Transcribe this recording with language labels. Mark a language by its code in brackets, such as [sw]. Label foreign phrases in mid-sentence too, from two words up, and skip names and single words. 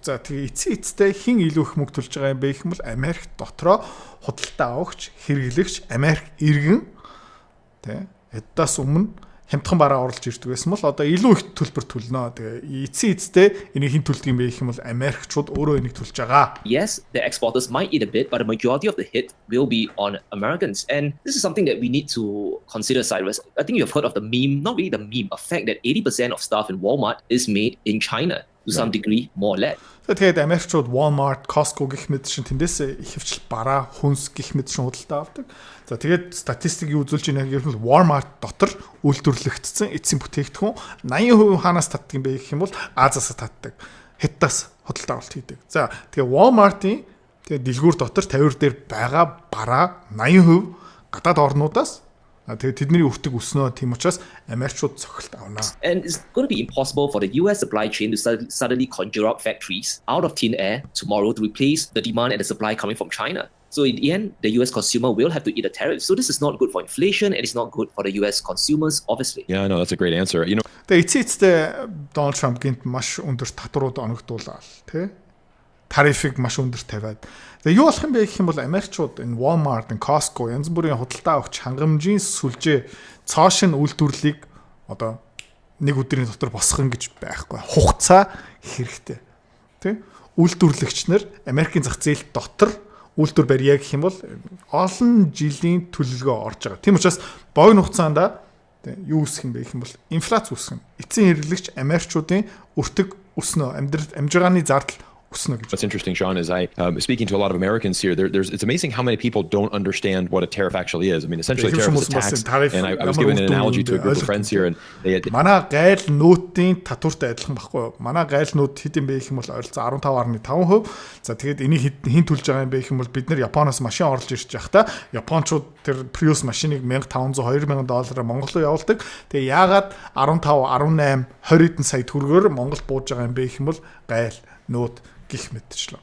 [mn] За тэгээ эцсээ хин илүү их мөнгө төлж байгаа юм бэ гэх юм бол Америк дотроо худалдаа авагч, хэрэглэгч, Америк иргэн тий эдээс өмнө хямдхан бараа оруулж ирдэг байсан бол одоо илүү их төлбөр төлнө. Тэгээ эцсээ энийг хин төлдөг юм бэ гэх юм бол Америкчууд өөрөө энийг төлж байгаа. [en] Yes, the exporters might eat a bit, but the majority of the hit will be on Americans. And this is something that we need to consider, Cyrus. I think you've heard of the meme, not really the meme, a fact that 80% of stuff in Walmart is made in China to some degree, more or less. [mn] Тэгээд Америкчууд Walmart, Costco гэх мэт шин тэндээс ихэвчлэн бараа, хүнс гэх мэт шин худалдаа авдаг. За тэгээд статистик юу үзүүлж байна гэвэл Walmart дотор үйлдвэрлэгдсэн эцсийн бүтээгдэхүүн 80% хаанаас татдаг юм бэ гэх юм бол Азиас татдаг. Хятадаас худалдаа авалт хийдэг. За тэгээд Walmart-ийн тэгээд дэлгүүр дотор тавир дээр байгаа бараа 80% гадаад орнуудаас тэгээд тэдний өртөг өснөө тийм учраас Америкчууд цохилт авна. [en] And it's going to be impossible for the US supply chain to suddenly conjure up factories out of thin air tomorrow to replace the demand and the supply coming from China. So in the end, the US consumer will have to eat a tariff. So this is not good for inflation and it's not good for the US consumers, obviously. Yeah, I know, that's a great answer. [mn] Тэгээд эцсээ Дональд Трамп гинт маш өндөр татварууд оногдуулаад тий тарифыг маш өндөр тавиад. Тэгээ юу болох юм бэ гэх юм бол Америкчууд энэ Walmart, Costco янз бүрийн худалдаа авах хангамжийн сүлжээ цоошин үйлдвэрлэлийг одоо нэг өдрийн дотор босгох гэж байхгүй. Хугацаа хэрэгтэй. Тэ? Үйлдвэрлэгч нар Америкийн зах зээл дотор үйлдвэр барья гэх юм бол олон жилийн төлөвлөгөө орж байгаа. Тийм учраас богино хугацаанд юу үүсэх юм бэ гэх юм бол инфляц үүсгэн. Эцсийн хэрэглэгч Америкчуудын өртөг өснө, амжиргааны зардал. [en] What's interesting, Sean, is I speaking to a lot of Americans here. It's amazing how many people don't understand what a tariff actually is. I mean, essentially, a tariff is a tax. And I was given an analogy to a group of friends here, and they had. [mn] Манай гайл нөтийн татвартай адилхан байхгүй юу? Манай гайл нөт хэд юм бэ гэх юм бол ойролцоол 15.5%. За тэгээд энийг хэн төлж байгаа юм бэ гэх юм бол бид нэр Японоос машин оруулж ирж байхдаа Япончууд тэр Prius машиныг $1,500 $2,000 Монгол руу явуулдаг. Тэгээ яагаад 15, 18, 20 сая төгрөгөөр Монголд бууж байгаа юм бэ гэх юм бол гайл нөт гих мэтчлээ.